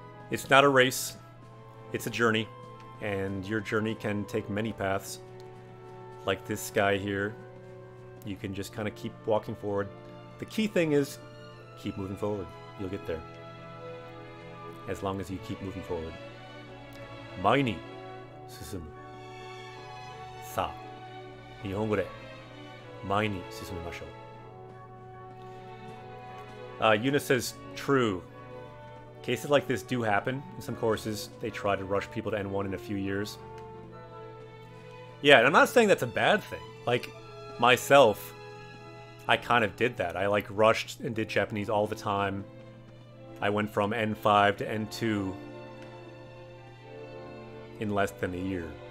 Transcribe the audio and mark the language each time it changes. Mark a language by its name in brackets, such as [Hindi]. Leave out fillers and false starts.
[English] It's not a race, it's a journey, and your journey can take many paths. Like this guy here. You can just kind of keep walking forward. The key thing is keep moving forward. You'll get there. As long as you keep moving forward. [Japanese] 前に進む。さあ、日本語で前に進みましょう。 [English] Yuna says, true. Cases like this do happen. In some courses, they try to rush people to N1 in a few years. Yeah, and I'm not saying that's a bad thing. Like, myself, I kind of did that. I, like, rushed and did Japanese all the time. I went from N5 to N2 in less than a year.